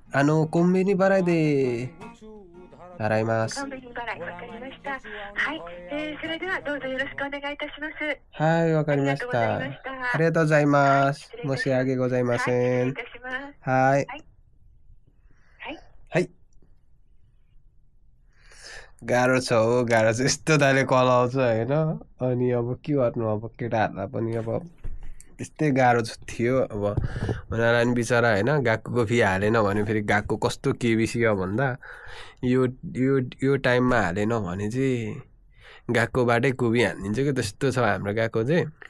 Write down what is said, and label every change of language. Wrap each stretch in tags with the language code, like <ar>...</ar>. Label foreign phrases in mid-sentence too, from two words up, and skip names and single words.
<ja>コンビニ払いで払います。コンビニ払い、わかりました。はい、それではどうぞよろしくお願いいたします。はい、わかりました。ありがとうございます。申し訳ございません。はい。はい</ja> <ne>गाह्रो छ हो, गाह्रो छ। यस्तो दाले कल आउँछ होइन। अनि अब के गर्नु, अब केटाहरूलाई पनि अब त्यस्तै गाह्रो थियो। अब उनीहरूलाई पनि बिचरा होइन गएको फी हालेन भने फेरि गएको कस्तो केबिसी हो भन्दा यो यो यो टाइममा हालेन भने चाहिँ गएको बाटै कुबी हानिदिन्छ कि त्यस्तो छ हाम्रो गएको चाहिँ।</ne>